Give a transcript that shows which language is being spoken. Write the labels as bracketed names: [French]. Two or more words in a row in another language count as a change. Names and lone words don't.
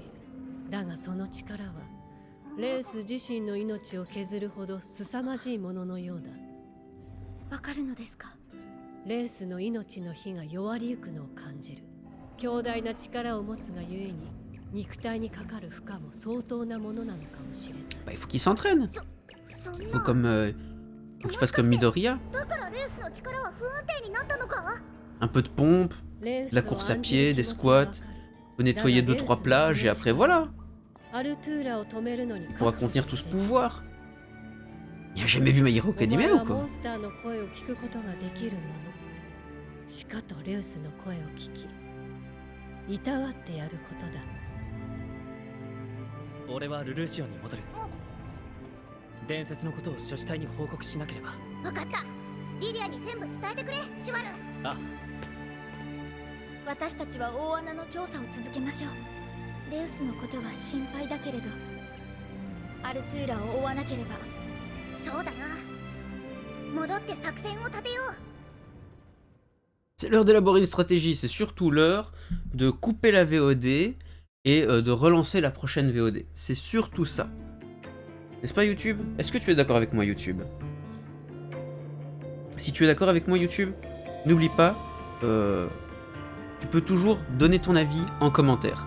[Japanese] だがその力はレウス自身の命を削るほど凄まじいもののようだ。わかるのですか？レウスの命の火が弱りゆくのを感じる。強大な力を持つがゆえに肉体にかかる負荷も相当なものなのかもしれない。 [French] Bah, il faut qu'il s'entraîne. [Japanese] そん [French] Il [Japanese] な [French] faut comme... faut qu'il fasse comme Midoriya. [Japanese] だからレウスの力は不安定になったのか？ [French] Un peu de pompe, [Japanese] レウス [French] de [Japanese] を [French] la course à [Japanese] 案じる [French] pied, des [Japanese] 気持ちはわか [French] squats. [Japanese] る。 [French] Faut nettoyer 2-3 plages et après voilà. [Japanese] アルトゥーラを止めるのに [French] Il pourra contenir tout ce pouvoir. Il a jamais vu My Hero [Japanese] お前 [French] Academia [Japanese] は [French] ou [Japanese] モ [French] quoi? [Japanese] ンスターの声を聞くことができるもの。しかとレウスの声を聞き、いたわってやることだ。俺はルルーシオンに戻る。 伝説のことを諸死体に報告しなければ。分かった。リリアに全部伝えてくれ、シュワル。あ、私たちは大穴の調査を続けましょう。レウスのことは心配だけれど、アルトゥーラを追わなければ。そうだな。戻って作戦を立てよう。 [French] C'est l'heure d'élaborer une stratégie, c'est surtout l'heure de couper la VOD et de relancer la prochaine VOD. C'est surtout ça. N'est-ce pas YouTube? Est-ce que tu es d'accord avec moi YouTube? Si tu es d'accord avec moi YouTube, n'oublie pas, tu peux toujours donner ton avis en commentaire.